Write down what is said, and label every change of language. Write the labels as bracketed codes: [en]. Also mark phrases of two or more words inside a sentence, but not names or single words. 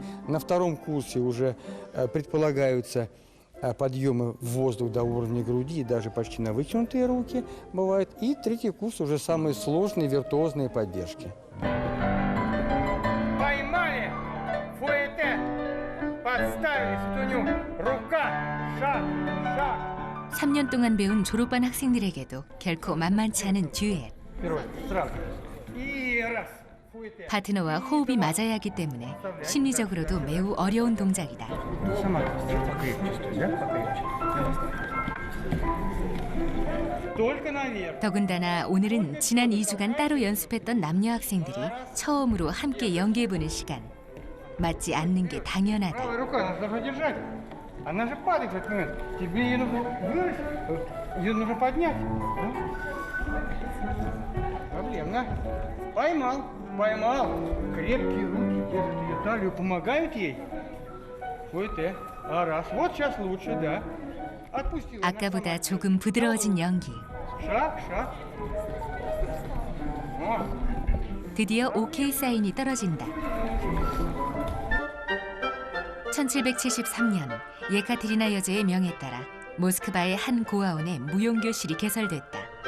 [ru] На втором курсе уже предполагаются подъемы в воздух до уровня груди и даже почти на вытянутые руки бывает. И третий курс уже самые сложные виртуозные поддержки. Поймали! Фуэте! Подставили стуню! Рука! Шаг! Шаг! [ko] 3년 동안 배운 졸업반 학생들에게도 결코 만만치 않은 듀엣. [ru] Вперед! Сразу! И раз! [ko] 파트너와 호흡이 맞아야 하기 때문에 심리적으로도 매우 어려운 동작이다. 더군다나 오늘은 지난 2주간 따로 연습했던 남녀 학생들이 처음으로 함께 연기해보는 시간. 맞지 않는 게 당연하다. [ru] Поймал. Крепкие руки держат ее талию, помогают ей. Фуэте. А раз. Вот сейчас лучше, да. Отпустил. [ko] 아까보다 조금 부드러워진 연기. [ru] Шаг, шаг. [ko] 드디어 오케이 사인이 떨어진다. 1773년 예카테리나 여제의 명에 따라 모스크바의 한 고아원에 무용교실이 개설됐다.